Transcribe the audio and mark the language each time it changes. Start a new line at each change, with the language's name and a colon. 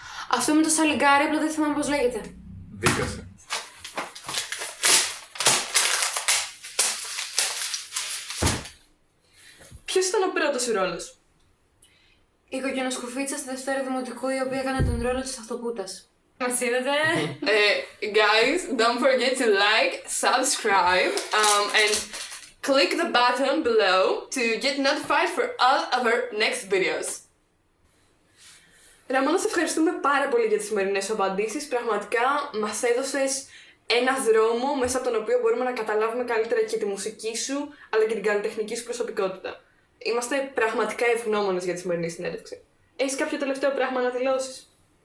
Greek: Αυτό με το σαλιγκάρι, απλά δεν θυμάμαι πώς λέγεται. Δίκασε. Ποιος ήταν ο πρώτος σου ρόλος? Η κοκκινοσκουφίτσα στη Δευτέρα Δημοτικού, η οποία έκανε τον ρόλο της αυτοπούτας. Μας είδατε?
English: Guys, don't forget to like, subscribe, and click the button below to get notified for all of our next videos.
Greek: Ραμόνα, σε ευχαριστούμε πάρα πολύ για τις σημερινές σου απαντήσεις. Πραγματικά μας έδωσες ένα δρόμο μέσα από τον οποίο μπορούμε να καταλάβουμε καλύτερα και τη μουσική σου, αλλά και την καλλιτεχνική σου προσωπικότητα. Είμαστε πραγματικά ευγνώμονες για τη σημερινή συνέντευξη. Έχεις κάποιο τελευταίο πράγμα να δηλώσεις?